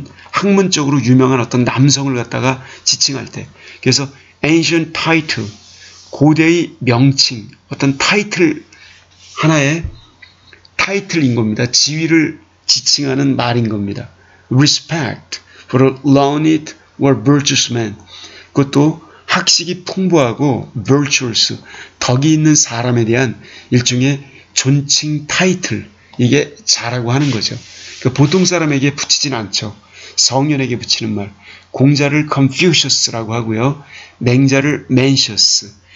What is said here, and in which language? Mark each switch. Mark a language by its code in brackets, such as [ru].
[ko] 학문적으로 유명한 어떤 남성을 갖다가 지칭할 때. 그래서 [en] ancient title, [ko] 고대의 명칭, 어떤 타이틀, 하나의 타이틀인 겁니다. 지위를 지칭하는 말인 겁니다. [en] respect for a learned or virtuous man. [ko] 그것도 학식이 풍부하고 virtuous, 덕이 있는 사람에 대한 일종의 존칭 타이틀, 이게 자라고 하는 거죠. 그러니까 보통 사람에게 붙이진 않죠. 성년에게 붙이는 말. 공자를 Confucius라고 하고요. 맹자를 Mencius.